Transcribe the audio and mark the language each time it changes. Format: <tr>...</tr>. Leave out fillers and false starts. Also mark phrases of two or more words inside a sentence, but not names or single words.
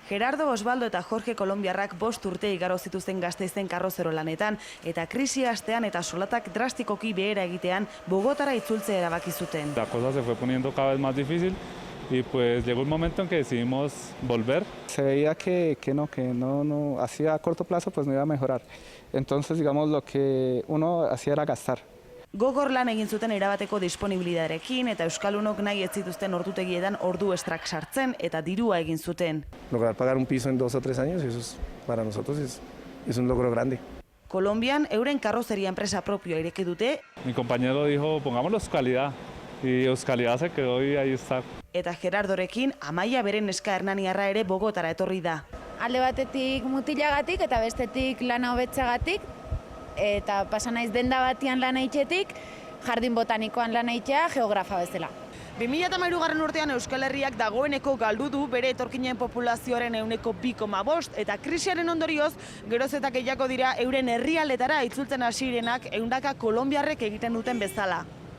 <eu>Gerardo Osvaldo eta Jorge Kolonbiarrak 5 urte igaro zituzten Gasteizen karrozero lanetan, eta krisi hastean eta solatak drastikoki behera egitean Bogotara itzultzea erabaki zuten.</eu> <es>La cosa se fue poniendo cada vez más difícil y pues llegó un momento en que decidimos volver. Se veía que no, hacía a corto plazo pues no iba a mejorar. Entonces, digamos, lo que uno hacía era gastar.</es> <eu>Gogor lan egin zuten erabateko disponibilidaderekin eta euskalunok nahi ez zituzten ordutegietan ordu estrak sartzen eta dirua egin zuten.</eu> <es>Lograr pagar un piso en 2 o 3 años, eso es, para nosotros es un logro grande.</es> <eu>Kolonbian euren karrozeria enpresa propioa ireki dute.</eu> <es>Mi compañero dijo, pongámoslo Euskalidad, y Euskalidad se quedó y ahí está.</es> <eu>Eta Gerardorekin Amaia beren neska Hernaniarra ere Bogotara etorri da. Alde batetik mutilagatik eta bestetik lana hobetzagatik, eta pasa naiz denda batian lana itxetik, jardin botanikoan lana itxea geografa bezala. 2013 urtean Euskal Herriak dagoeneko galdu du bere etorkinen populazioaren 2,5 eta krisiaren ondorioz geroz eta gehiago dira euren herrialdetara itzultzen hasirenak ehundaka kolonbiarrek egiten duten bezala.</eu>